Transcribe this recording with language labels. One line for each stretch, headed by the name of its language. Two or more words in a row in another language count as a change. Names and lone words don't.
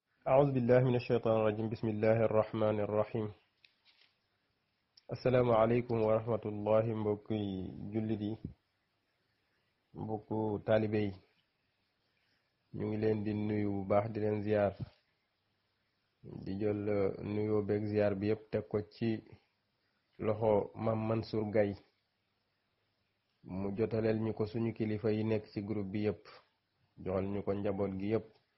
Arabic: أعوذ بالله من الشيطان الرجيم بسم الله الرحمن الرحيم السلام عليكم ورحمة الله
Wolof: mbokki jullit yi mbokku taalibe yi ñu ngi leen di nuyu bu baax di leen ziar di jël nuyoo beeg ziar bi yëpp teg ko ci loxo Mame Mansour Gaye mu jotaleel ñu ko suñu kilifa yi nekk ci groupe bi yëpp joxal ñu ko njaboot gi yëpp